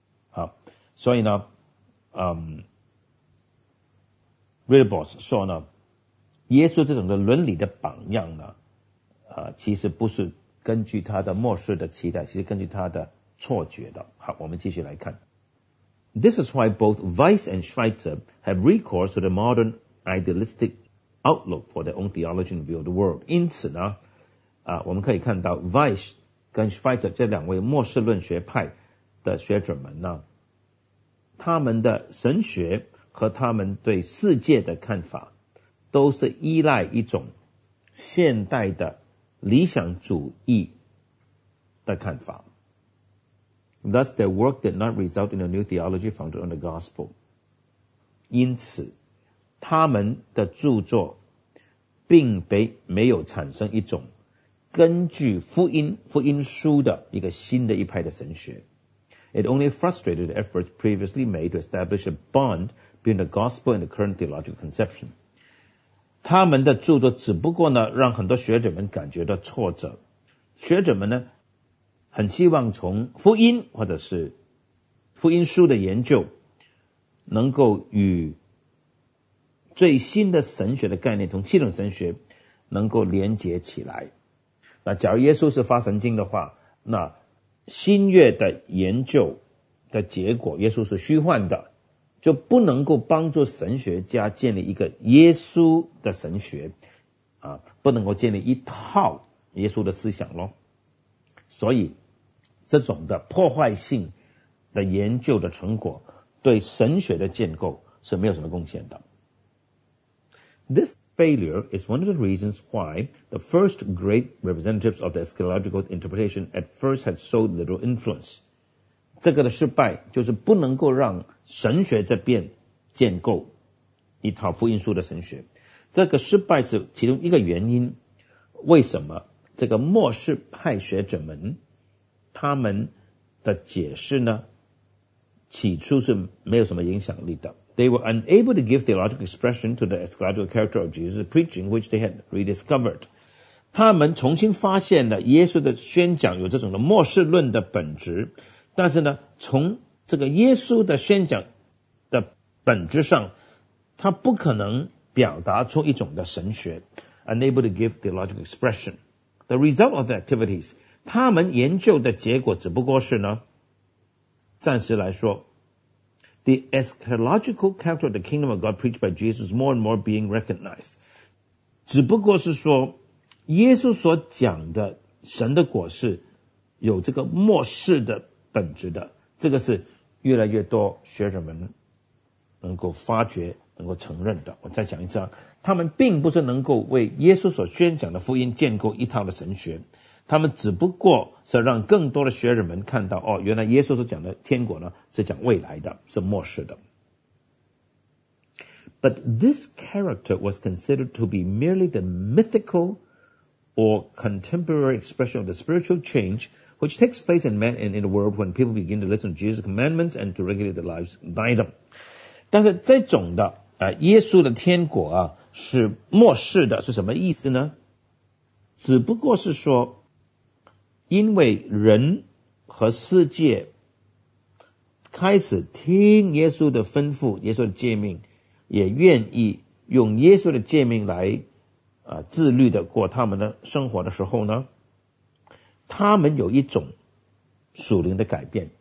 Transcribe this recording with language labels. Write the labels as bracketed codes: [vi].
[zh] 好，所以呢，Ridderbos 说呢，耶稣这种的伦理的榜样呢，其实不是根据他的末世的期待，其实根据他的错觉的。好，我们继续来看。 [en] This is why both Weiss and Schweitzer have recourse to the modern idealistic outlook for their own theology and view of the world. [zh] 因此呢，我们可以看到 Weiss 跟 Schweitzer 这两位末世论学派的学者们呢，他们的神学和他们对世界的看法都是依赖一种现代的理想主义的看法。 [en] Thus, their work did not result in a new theology founded on the gospel. [zh] 因此，他们的著作并没有产生一种根据福音书的一个新的一派的神学。 [en] It only frustrated the efforts previously made to establish a bond between the gospel and the current theological conception. [zh] 他们的著作只不过呢，让很多学者们感觉到挫折。学者们呢，很希望从福音或者是福音书的研究能够与最新的神学的概念，从系统神学能够连接起来。那假如耶稣是发神经的话，那新约的研究的结果耶稣是虚幻的，就不能够帮助神学家建立一个耶稣的神学啊，不能够建立一套耶稣的思想咯。所以这种的破坏性的研究的成果对神学的建构是没有什么贡献的。 [en] This failure is one of the reasons why the first great representatives of the eschatological interpretation at first had so little influence. [zh] 这个的失败就是不能够让神学这边建构一套福音书的神学。这个失败是其中一个原因，为什么这个末世派学者们他们的解释呢，起初是没有什么影响力的。 [en] They were unable to give theological expression to the eschatological character of Jesus' preaching, which they had rediscovered. [zh] 他们重新发现了耶稣的宣讲有这种的末世论的本质，但是呢，从这个耶稣的宣讲的本质上，他不可能表达出一种的神学。 [en] Unable to give theological expression. The result of the activities... [zh] 他们研究的结果只不过是呢，暂时来说 [en] The eschatological character of the kingdom of God preached by Jesus more and more being recognized. [zh] 只不过是说耶稣所讲的神的果是有这个末世的本质的，这个是越来越多学者们能够发觉能够承认的。我再讲一次啊，他们并不是能够为耶稣所宣讲的福音建构一套的神学，他们只不过是让更多的学者们看到，哦，原来耶稣所讲的天国呢，是讲未来的，是末世的。 [en] But this character was considered to be merely the mythical or contemporary expression of the spiritual change which takes place in man and in the world when people begin to listen to Jesus' commandments and to regulate their lives by them. [zh] 但是这种的，耶稣的天国啊，是末世的，是什么意思呢？只不过是说因为人和世界开始听耶稣的吩咐，耶稣的诫命，也愿意用耶稣的诫命来自律的过他们的生活的时候呢，他们有一种属灵的改变。